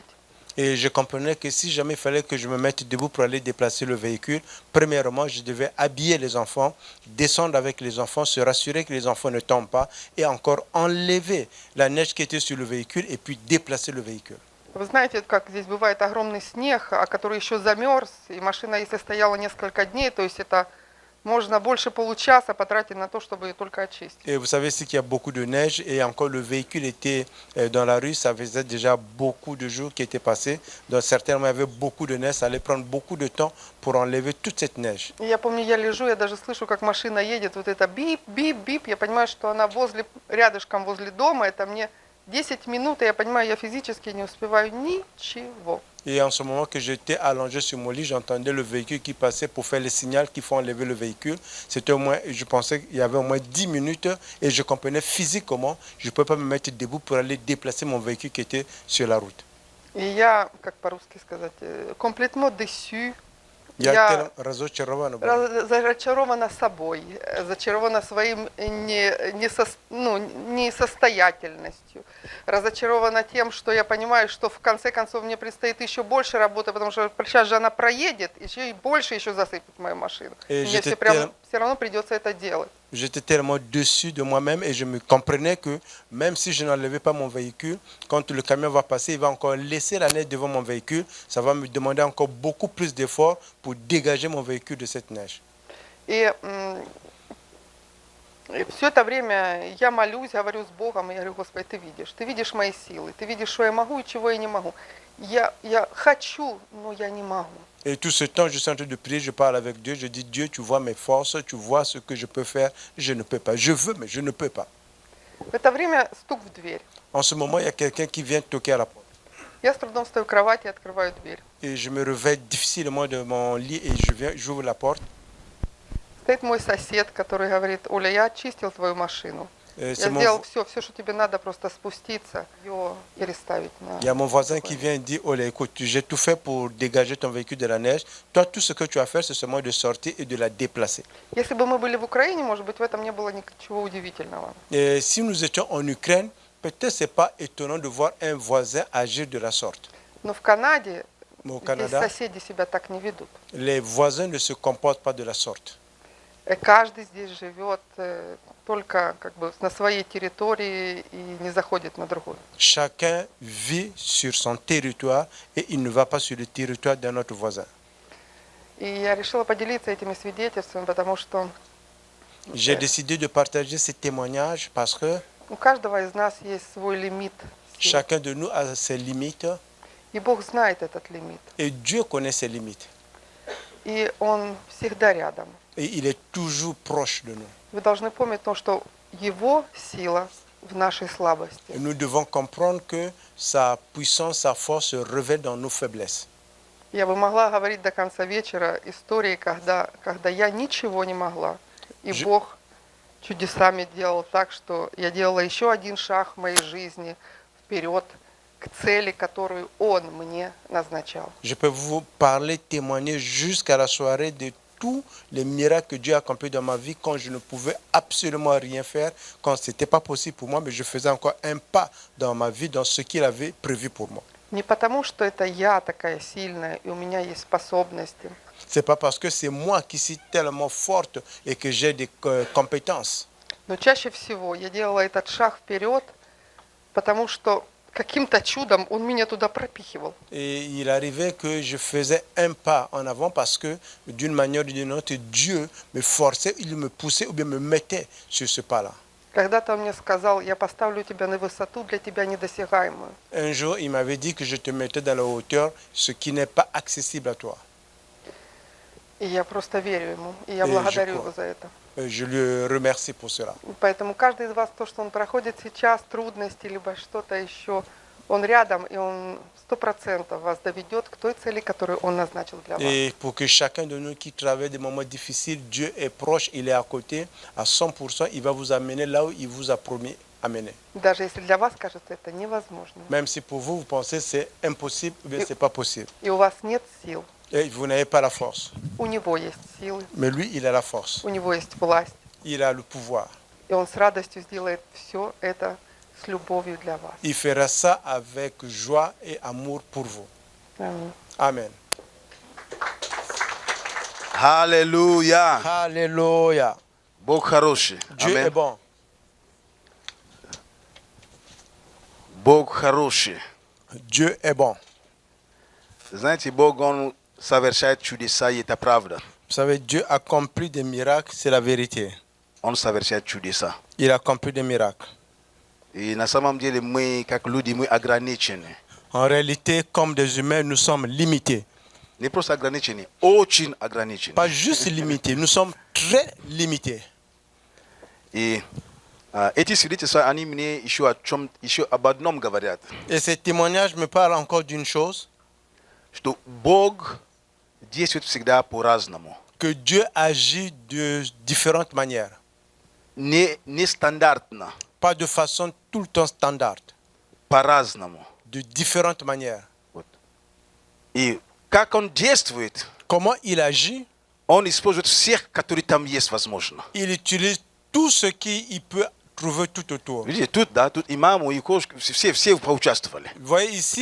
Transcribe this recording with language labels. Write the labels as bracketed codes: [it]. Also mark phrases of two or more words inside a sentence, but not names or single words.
[fr] Et je comprenais que si jamais il fallait que je me mette debout pour aller déplacer le véhicule, premièrement, je devais habiller les enfants, descendre avec les enfants, se rassurer que les enfants ne tombent pas, et encore enlever la neige qui était sur le véhicule et puis déplacer le véhicule. [ru] Вы знаете, как здесь бывает огромный снег, который еще замерз, и машина, если стояла несколько дней, то есть это можно больше получаса потратить на то, чтобы ее только очистить. [fr] Et vous savez, c'est qu'il y a beaucoup de neige et encore le véhicule était dans la rue, ça faisait déjà beaucoup de jours qui étaient passés. Donc certainement, il y avait beaucoup de neige, ça allait prendre beaucoup de temps pour enlever toute cette neige. [ru] И я помню, я лежу, я даже слышу, как машина едет, вот это бип, бип, бип, я понимаю, что она рядышком возле дома, это мне 10 минут, и я понимаю, я физически не успеваю ничего. [fr] Et en ce moment que j'étais allongé sur mon lit, j'entendais le véhicule qui passait pour faire les signaux qu'il faut enlever le véhicule. C'était au moins, je pensais qu'il y avait au moins 10 minutes et je comprenais physiquement, je ne pouvais pas me mettre debout pour aller déplacer mon véhicule qui était sur la route. [ru] И я, как по-русски сказать, [fr] complètement déçue. [ru] Я Я тellement разочарован. зачарована собой, зачарована своим несостоятельностью, разочарована тем, что я понимаю, что в конце концов мне предстоит еще больше работы, потому что сейчас же она проедет, еще и больше еще засыпет мою машину. И Мне все равно придется это делать. [fr] J'étais tellement déçu de moi-même et je me comprenais que même si je n'enlevais pas mon véhicule, quand le camion va passer, il va encore laisser la neige devant mon véhicule. Ça va me demander encore beaucoup plus d'efforts pour dégager mon véhicule de cette neige. [ru] И все это время я молюсь, говорю с Богом, и я говорю: Господи, ты видишь мои силы, ты видишь, что я могу и чего я не могу. Я хочу, но я не могу. [fr] Et tout ce temps, je suis en train de prier, je parle avec Dieu, je dis: Dieu, tu vois mes forces, tu vois ce que je peux faire, je ne peux pas. Je veux, mais je ne peux pas. [ru] В это время стук в дверь. [fr] En ce moment, il y a quelqu'un qui vient toquer à la porte. [ru] Я с трудом встаю в кровати и открываю дверь. [fr] Et je me réveille difficilement de mon lit et j'ouvre la porte. [ru] Стоит мой сосед, который говорит: Оля, я очистил твою машину. Я [fr] C'est mon- [ru] сделал все, что тебе надо, просто спуститься, ее переставить. [fr] Il y a mon voisin qui vient et dit: Olé, écoute, j'ai tout fait pour dégager ton véhicule de la neige. Toi, tout ce que tu as fait, c'est seulement de sortir et de la déplacer. [ru] Если бы мы были в Украине, может быть, в этом не было ничего удивительного. [fr] Et si nous étions en Ukraine, peut-être c'est pas étonnant de voir un voisin agir de la sorte. [ru] Но в Канаде [fr] Mais au [ru] здесь [fr] Canada, [ru] соседи себя так не ведут. [fr] les voisins ne se comportent pas de la sorte. [ru] Каждый здесь живет только как бы на своей территории и не заходит на другую. [fr] Chacun vit sur son territoire et il ne va pas sur le territoire d'un autre voisin. [ru] И я решила поделиться этими свидетельствами, потому что [fr] J'ai décidé de partager ces témoignages parce que [ru] у каждого из нас есть свой лимит сил. [fr] chacun de nous a ses limites [ru] И Бог знает этот лимит. [fr] et Dieu connaît ses limites. [ru] И Он всегда рядом. [fr] Et il est toujours proche de nous. [ru] Вы должны помнить то, что Его сила в нашей слабости. [fr] Et nous devons comprendre que sa puissance, sa force se révèle dans nos faiblesses. [ru] Я бы могла говорить до конца вечера истории, когда я ничего не могла. И Бог чудесами делал так, что я делала еще один шаг в моей жизни вперед к цели, которую Он мне назначал. [fr] Je peux vous parler, témoigner jusqu'à la soirée de tous les miracles que Dieu a accomplis dans ma vie quand je ne pouvais absolument rien faire, quand ce n'était pas possible pour moi, mais je faisais encore un pas dans ma vie, dans ce qu'il avait prévu pour moi. [ru] Не потому, что это я такая сильная, и у меня есть способности, [fr] Ce n'est pas parce que c'est moi qui suis tellement forte et que j'ai des compétences. [ru] но чаще всего я делала этот шаг вперед, потому что каким-то чудом Он меня туда пропихивал. [fr] Et il arrivait que je faisais un pas en avant parce que d'une manière ou d'une autre, Dieu me forçait, il me poussait ou bien me mettait sur ce pas-là. [ru] Когда-то Он мне сказал: я поставлю тебя на высоту для тебя недосягаемую. [fr] Un jour, il m'avait dit que je te mettais dans la hauteur, ce qui n'est pas accessible à toi. [ru] И я просто верю Ему, и я И благодарю [fr] je [ru] Его за это. [fr] Je le remercie pour cela. [ru] И поэтому каждый из вас, то, что он проходит сейчас, трудности, либо что-то еще, Он рядом, и Он 100% вас доведет к той цели, которую Он назначил для вас. [fr] Et pour que chacun de nous qui traverse des moments difficiles, Dieu est proche, il est à côté, à 100%, il va vous amener là où il vous a promis amener. [ru] Даже если для вас кажется это невозможно, [fr] Même si pour vous, vous pensez que c'est impossible ou bien c'est pas possible. [ru] и у вас нет сил, [fr] Et vous n'avez pas la force. [ru] у Него есть силы, [fr] Mais lui, il a la force. [ru] у Него есть власть, [fr] Il a le pouvoir. [ru] и Он с радостью сделает все это с любовью для вас. [fr] Il fera ça avec joie et amour pour vous. [ru] Аминь. [fr] Amen. [ru] Аллилуйя. [fr] Alléluia. [ru] Бог хороший. [fr] Dieu est [ru] Амен. [fr] bon. [ru] Бог хороший. [fr] Dieu est bon. [ru] Знаете, Бог, Он совершает чудеса, и это правда. [fr] Vous savez, Dieu accomplit des miracles, c'est la vérité. [ru] Он совершает чудеса. [fr] Il accomplit des miracles. [ru] И на самом деле мы, как люди, мы ограничены. [fr] En réalité, comme des humains, nous sommes limités. [ru] Не просто ограничены, очень ограничены. [fr] Pas juste limités, nous sommes très limités. [ru] И эти свидетельства, они мне еще об одном говорят. [fr] Et ces témoignages me parlent encore d'une chose, [ru] Что Бог действует всегда по-разному. [fr] que Dieu agit de différentes manières. [ru] Нестандартно, [fr] Pas de façon tout le temps standard, [ru] по-разному. [fr] de différentes manières. [ru] И как он действует, [fr] comment il agit, [ru] он использует всех, которые там есть, возможно. [fr] il utilise tout ce qu'il peut trouver tout autour. [ru] Видите, тут, да, тут имаму, и все поучаствовали. [fr] Vous voyez ici,